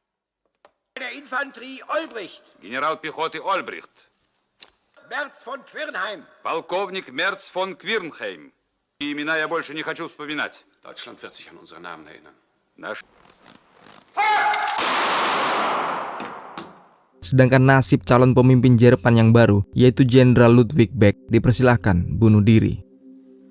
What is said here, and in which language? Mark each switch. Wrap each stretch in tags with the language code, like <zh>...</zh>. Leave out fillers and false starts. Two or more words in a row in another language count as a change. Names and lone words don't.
<ru>Генерал пехоты Ольбрихт. Полковник Мерц фон Квирнхейм. Имена я больше не хочу вспоминать.</ru> <de>Deutschland wird sich an unsere Namen erinnern.</de> <id>Sedangkan nasib calon pemimpin Jerman yang baru, yaitu Jenderal Ludwig Beck, dipersilahkan bunuh diri.</id>